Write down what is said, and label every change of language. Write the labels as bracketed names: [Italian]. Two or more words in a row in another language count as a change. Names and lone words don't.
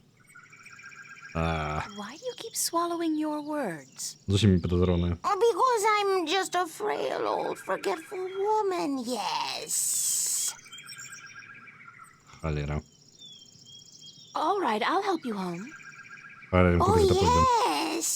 [English] Why do you keep swallowing your words? [Belarusian] Зусім не падазроная. [English] Because I'm just a frail old forgetful woman, yes. [Belarusian] Халера. [English] All right, I'll help you home. Oh, yes.